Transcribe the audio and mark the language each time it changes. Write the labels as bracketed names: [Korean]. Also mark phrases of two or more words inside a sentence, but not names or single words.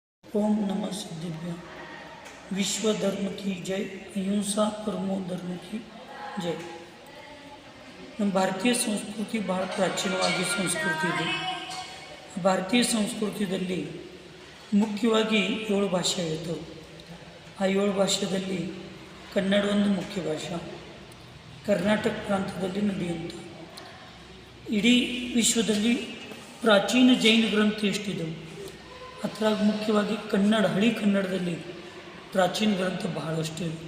[Sanskrit] ओम नमः सिद्धिभ्य। [Hindi] विश्व धर्म की जय, [Sanskrit] अहिंसा परमो धर्म [Hindi] की जय। [Kannada] ನಮ್ಮ ಭಾರತೀಯ ಸಂಸ್ಕೃತಿ ಭಾಳ ಪ್ರಾಚೀನವಾಗಿ ಸಂಸ್ಕೃತಿ ಇದೆ. ಭಾರತೀಯ ಸಂಸ್ಕೃತಿಯಲ್ಲಿ ಮುಖ್ಯವಾಗಿ 7 ಭಾಷೆ ಇರ್ತವೆ. ಆ 7 ಭಾಷೆಯಲ್ಲಿ ಕನ್ನಡ ಒಂದು ಮುಖ್ಯ ಭಾಷೆ. ಕರ್ನಾಟಕ ಪ್ರಾಂತ್ಯದಲ್ಲಿ ನಡೆಯುವಂಥ ಇಡೀ ವಿಶ್ವದಲ್ಲಿ ಪ್ರಾಚೀನ ಜೈನ ಗ್ರಂಥ ಎಷ್ಟಿದ್ದವು ಅದ್ರಾಗ ಮುಖ್ಯವಾಗಿ ಕನ್ನಡ, ಹಳಿ ಕನ್ನಡದಲ್ಲಿ ಪ್ರಾಚೀನ ಗ್ರಂಥ ಬಹಳಷ್ಟು ಇದೆ.